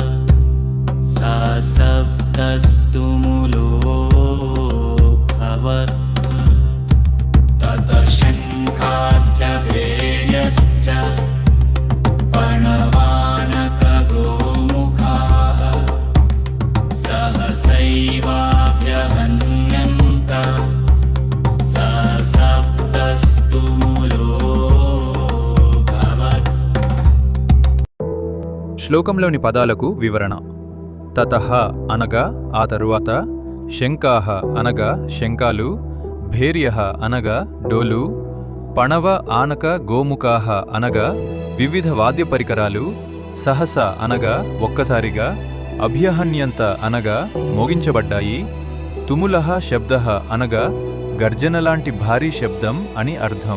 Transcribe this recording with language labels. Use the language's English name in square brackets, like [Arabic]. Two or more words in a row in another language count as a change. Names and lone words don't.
[Sanskrit] सशब्दस्तु मूलोऽभवत् ततः शङ्खाश्च भैर्यश्च पणवानकगोमुखाः सहसैवाभ्यहन्यन्त सशब्दस्तु मूलोऽभवत्। [Telugu] శ్లోకంలోని పదాలకు వివరణ. తతః అనగా ఆ తరువాత, శంఖాః అనగా శంఖాలు, భేర్యః అనగా డోలు, [Sanskrit] పణవ ఆనక గోముఖాః [Telugu] అనగా వివిధ వాద్య పరికరాలు, సహస అనగా ఒక్కసారిగా, అభ్యహన్యంత అనగా మోగించబడ్డాయి, [Sanskrit] తుములః శబ్దః [Telugu] అనగా గర్జనలాంటి భారీ శబ్దం అని అర్థం.